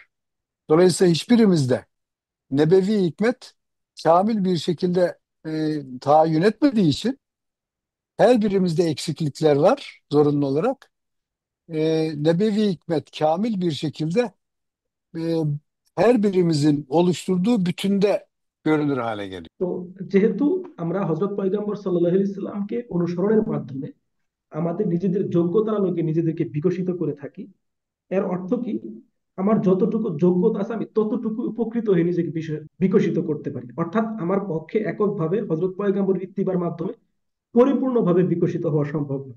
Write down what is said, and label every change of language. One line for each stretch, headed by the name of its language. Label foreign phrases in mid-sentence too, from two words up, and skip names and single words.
Turkish: Dolayısıyla hiçbirimizde nebevi hikmet kamil bir şekilde tahayyün etmediği için her birimizde eksiklikler var zorunlu olarak. Nebevi hikmet kamil bir şekilde e, her birimizin oluşturduğu bütünde görünür hale geliyor.
Bangla: তো যেহেতু আমরা হযরত পয়গম্বর
Arabic: صلى الله عليه وسلم
Bangla: অনুসরণের মাধ্যমে আমাদের নিজেদের যোগ্যতার আলোকে নিজেদেরকে বিকশিত করে থাকি, এর অর্থ কি, আমার যতটুকু যোগ্যতা আছে আমি ততটুকু উপকৃত হয়ে নিজেকে বিকশিত করতে পারি। অর্থাৎ আমার পক্ষে এককভাবে হযরত পয়গম্বরের ইত্তিবার মাধ্যমে পরিপূর্ণভাবে বিকশিত হওয়া সম্ভব নয়।